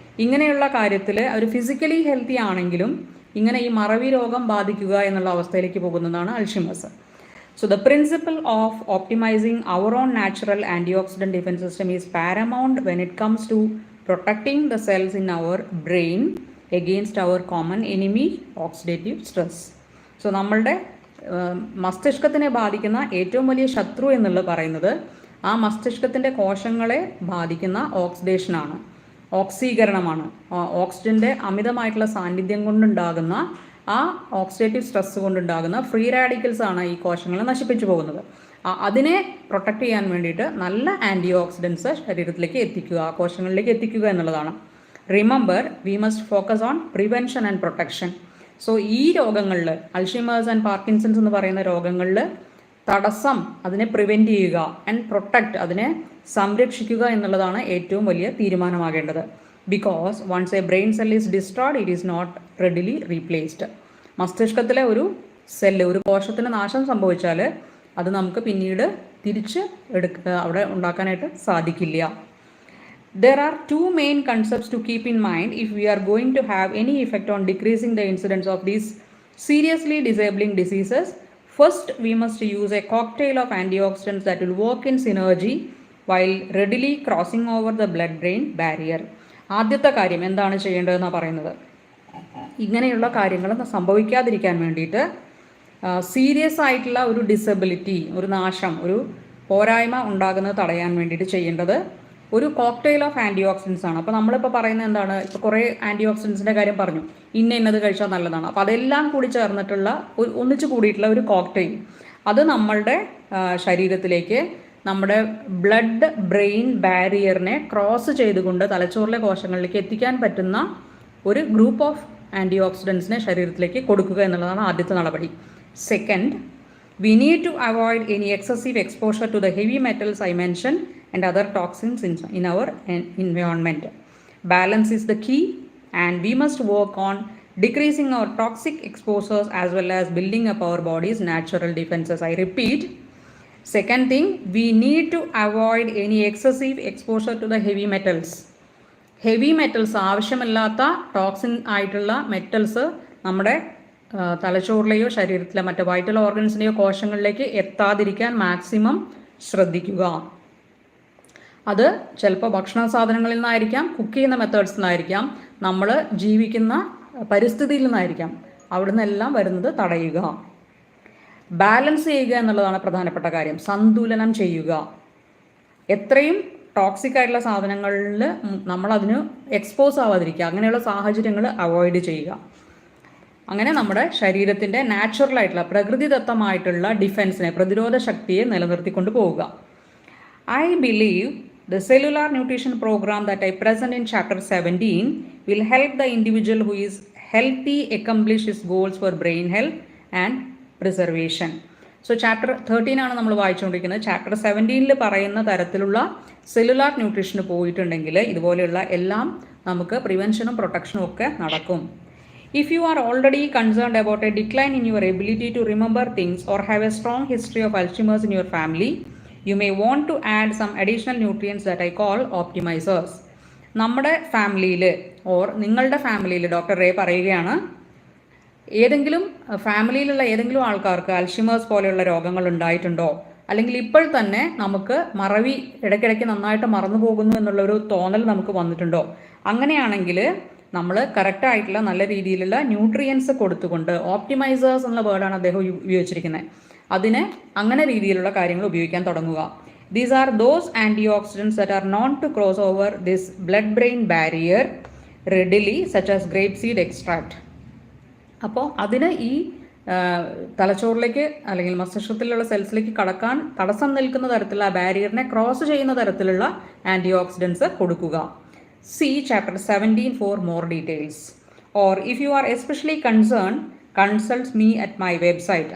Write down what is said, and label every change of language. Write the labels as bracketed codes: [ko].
[ml] ഇങ്ങനെയുള്ള കാര്യത്തിൽ അവർ physically healthy ആണെങ്കിലും ഇങ്ങനെ ഈ മറവി രോഗം ബാധിക്കുക എന്നുള്ള അവസ്ഥയിലേക്ക് പോകുന്നതാണ് Alzheimer's. [en] So the principle of optimizing our own natural antioxidant defense system is paramount when it comes to protecting the cells in our brain against our common enemy, oxidative stress. [ml] So നമ്മളുടെ മസ്തിഷ്കത്തിനെ ബാധിക്കുന്ന ഏറ്റവും വലിയ ശത്രു എന്നുള്ളത് പറയുന്നത് ആ മസ്തിഷ്കത്തിൻ്റെ കോശങ്ങളെ ബാധിക്കുന്ന ഓക്സിഡേഷനാണ്. ഓക്സീകരണമാണ്. ഓക്സിജൻ്റെ അമിതമായിട്ടുള്ള സാന്നിധ്യം കൊണ്ടുണ്ടാകുന്ന ആ ഓക്സിഡേറ്റീവ് സ്ട്രെസ് കൊണ്ടുണ്ടാകുന്ന ഫ്രീ റാഡിക്കൽസ് ആണ് ഈ കോശങ്ങളെ നശിപ്പിച്ചു പോകുന്നത്. അതിനെ പ്രൊട്ടക്റ്റ് ചെയ്യാൻ വേണ്ടിയിട്ട് നല്ല ആൻറ്റി ഓക്സിഡൻസ് ശരീരത്തിലേക്ക് എത്തിക്കുക, കോശങ്ങളിലേക്ക് എത്തിക്കുക എന്നുള്ളതാണ്. [en] Remember, we must focus on prevention and protection. [ml] So ഈ രോഗങ്ങളിൽ, അൾഷിമേഴ്സ് ആൻഡ് പാർക്കിൻസൺസ് എന്ന് പറയുന്ന രോഗങ്ങളിൽ തടസ്സം, അതിനെ പ്രിവെൻറ്റ് ചെയ്യുക, ആൻഡ് പ്രൊട്ടക്റ്റ്, അതിനെ സംരക്ഷിക്കുക എന്നുള്ളതാണ് ഏറ്റവും വലിയ തീരുമാനമാകേണ്ടത്. [en] Because once a brain cell is destroyed, it is not readily replaced. [ml] മസ്തിഷ്കത്തിലെ ഒരു സെല്ല്, ഒരു കോശത്തിന് നാശം സംഭവിച്ചാൽ അത് നമുക്ക് പിന്നീട് തിരിച്ച് അവിടെ ഉണ്ടാക്കാനായിട്ട് സാധിക്കില്ല. [en] There are two main concepts to keep in mind if we are going to have any effect on decreasing the incidence of these seriously disabling diseases. First, we must use a cocktail of antioxidants that will work in synergy while readily crossing over the blood-brain barrier. [ml] ആദ്യത്തെ കാര്യം എന്താണ് ചെയ്യേണ്ടതെന്നാണ് പറയുന്നത്. ഇങ്ങനെയുള്ള കാര്യങ്ങൾ സംഭവിക്കാതിരിക്കാൻ വേണ്ടിയിട്ട് serious ആയിട്ടുള്ള ഒരു disability, ഒരു നാശം, ഒരു പോരായ്മ ഉണ്ടാകുന്നത് തടയാൻ വേണ്ടിയിട്ട് ചെയ്യേണ്ടത് ഒരു കോക്ടെയിൽ ഓഫ് ആൻറ്റി ഓക്സിഡൻസ് ആണ്. അപ്പോൾ നമ്മളിപ്പോൾ പറയുന്നത് എന്താണ്, ഇപ്പോൾ കുറേ ആൻറ്റി ഓക്സിഡൻസിൻ്റെ കാര്യം പറഞ്ഞു, ഇന്നത് കഴിച്ചാൽ നല്ലതാണ്. അപ്പോൾ അതെല്ലാം കൂടി ചേർന്നിട്ടുള്ള ഒന്നിച്ച് കൂടിയിട്ടുള്ള ഒരു കോക്ടെയിൽ, അത് നമ്മളുടെ ശരീരത്തിലേക്ക്, നമ്മുടെ ബ്ലഡ് ബ്രെയിൻ ബാരിയറിനെ ക്രോസ് ചെയ്തുകൊണ്ട് തലച്ചോറിലെ കോശങ്ങളിലേക്ക് എത്തിക്കാൻ പറ്റുന്ന ഒരു ഗ്രൂപ്പ് ഓഫ് ആൻറ്റി ഓക്സിഡൻസിനെ ശരീരത്തിലേക്ക് കൊടുക്കുക എന്നുള്ളതാണ് ആദ്യത്തെ നടപടി. [en] Second, we need to avoid any excessive exposure to the heavy metals I mentioned and other toxins in our environment. Balance is the key, and we must work on decreasing our toxic exposures as well as building up our body's natural defenses. I repeat, second thing, we need to avoid any excessive exposure to the heavy metals. [ml] Heavy metals, ആവശ്യമില്ലാത്ത toxin ആയിട്ടുള്ള metals നമ്മുടെ തലച്ചോറിലെയോ ശരീരത്തിലെ മറ്റ് vital ഓർഗൻസിൻ്റെയോ കോശങ്ങളിലേക്ക് എത്താതിരിക്കാൻ maximum ശ്രദ്ധിക്കുക. അത് ചിലപ്പോൾ ഭക്ഷണ സാധനങ്ങളിൽ നിന്നായിരിക്കാം, കുക്ക് ചെയ്യുന്ന മെത്തേഡ്സിൽ നിന്നായിരിക്കാം, നമ്മൾ ജീവിക്കുന്ന പരിസ്ഥിതിയിൽ നിന്നായിരിക്കാം. അവിടെ നിന്നെല്ലാം വരുന്നത് തടയുക. ബാലൻസ് ചെയ്യുക എന്നുള്ളതാണ് പ്രധാനപ്പെട്ട കാര്യം. സന്തുലനം ചെയ്യുക. എത്രയും ടോക്സിക് ആയിട്ടുള്ള സാധനങ്ങളിൽ നമ്മളതിന് എക്സ്പോസ് ആവാതിരിക്കുക, അങ്ങനെയുള്ള സാഹചര്യങ്ങൾ അവോയ്ഡ് ചെയ്യുക. അങ്ങനെ നമ്മുടെ ശരീരത്തിൻ്റെ നാച്ചുറലായിട്ടുള്ള പ്രകൃതിദത്തമായിട്ടുള്ള ഡിഫെൻസിനെ, പ്രതിരോധ ശക്തിയെ നിലനിർത്തിക്കൊണ്ട് പോവുക. [en] I believe the cellular nutrition program that I present in chapter 17 will help the individual who is healthy accomplish his goals for brain health and preservation. [ml] So chapter 13 ആണ് നമ്മൾ വായിച്ചുകൊണ്ടിരിക്കുന്നത്. ചാപ്റ്റർ 17 പറയുന്ന തരത്തിലുള്ള സെല്ലുലാർ ന്യൂട്രീഷന് പോയിട്ടുണ്ടെങ്കിൽ ഇതുപോലെയുള്ള എല്ലാം നമുക്ക് പ്രിവെൻഷനും പ്രൊട്ടക്ഷനും ഒക്കെ നടക്കും. [en] If you are already concerned about a decline in your ability to remember things or have a strong history of Alzheimer's in your family, you may want to add some additional nutrients that I call optimizers. [ml] നമ്മുടെ ഫാമിലിയിൽ or നിങ്ങളുടെ ഫാമിലിയിൽ doctor ray പറയുകയാണ്, ഏതെങ്കിലും ഫാമിലിയിലുള്ള ഏതെങ്കിലും ആൾക്കാർക്ക് Alzheimer's പോലെയുള്ള രോഗങ്ങൾ ഉണ്ടായിട്ടുണ്ടോ, അല്ലെങ്കിൽ ഇപ്പോൾ തന്നെ നമുക്ക് മറവി ഇടയ്ക്കിടയ്ക്ക് നന്നായിട്ട് മറന്നു പോകുന്നു എന്നുള്ളൊരു തോന്നൽ നമുക്ക് വന്നിട്ടുണ്ടോ, അങ്ങനെയാണെങ്കിൽ നമ്മൾ കറക്റ്റായിട്ടുള്ള നല്ല രീതിയിലുള്ള ന്യൂട്രിയൻസ് കൊടുത്തുകൊണ്ട്, ഓപ്റ്റിമൈസേഴ്സ് എന്നുള്ള വേർഡാണ് അദ്ദേഹം ഉപയോഗിച്ചിരിക്കുന്നത്, അതിന് അങ്ങനെ രീതിയിലുള്ള കാര്യങ്ങൾ ഉപയോഗിക്കാൻ തുടങ്ങുക. [en] These are those antioxidants that are known to cross over this blood brain barrier readily such as grape seed extract. [ml] അപ്പോൾ അതിന് ഈ തലച്ചോറിലേക്ക് അല്ലെങ്കിൽ മസ്തിഷ്കത്തിലുള്ള സെൽസിലേക്ക് കടക്കാൻ തടസ്സം നിൽക്കുന്ന തരത്തിലുള്ള ആ ബാരിയറിനെ ക്രോസ് ചെയ്യുന്ന തരത്തിലുള്ള ആൻറ്റി ഓക്സിഡൻസ് കൊടുക്കുക. [en] See chapter 17 for more details. Or if you are especially concerned, consult me at my website.